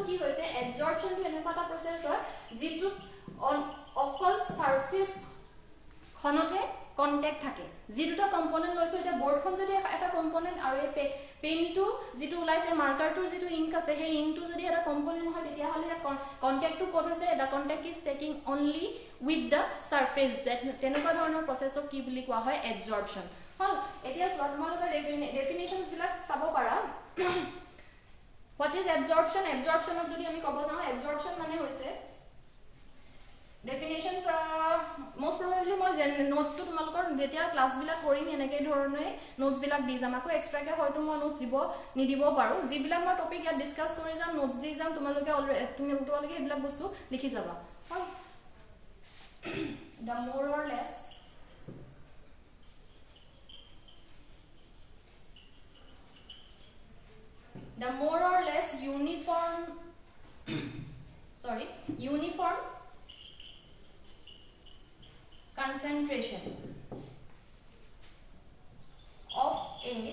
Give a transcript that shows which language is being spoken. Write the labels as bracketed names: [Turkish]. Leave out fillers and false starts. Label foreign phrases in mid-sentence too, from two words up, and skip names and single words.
[Assamese] কি হৈছে এডজৰ্পচন তো এনেকুৱা এটা প্ৰসেস হয় যেটো অকল সাৰফেস খনতে কন্টাক্ট থাকে যি দুটা কম্পোনেন্ট লৈছো এটা বৰ্ডখন যদি এটা কম্পোনেন্ট আৰু এই পেনটো যেটো উলাইছে মাৰ্কাৰটোৰ যেটো ইংক আছে হে ইংকটো যদি এটা কম্পোনেন্ট হয় তেতিয়া হলে কন্টাক্টটো ক'ত হৈছে [English] the contact is taking only with the surface that [Assamese] তেনুকা ধৰণৰ প্ৰসেসক কি বুলি কোৱা হয় এডজৰ্পচন এতিয়া তোমালোকে ডেফিনিশনস বিলাক চাব পাৰা [English] what is absorption [Assamese] যদি আমি কব যাও absorption মানে হৈছে [English] definitions most probably [Assamese] মই নোটস তো তোমালোকৰ যেতিয়া ক্লাস বিলাক কৰিম এনেকৈ ধৰণে নোটস বিলাক দি যাম আকৌ এক্সট্ৰা কে হয়তো মই নোটস নিদিব পাৰো যি বিলাক মই টপিক ইয়াত ডিসকাস কৰি যাম নোটস দি যাম তোমালোকে তোমালোকে এইবিলাক বস্তু লিখি যাবা [English] the more or less uniform concentration of a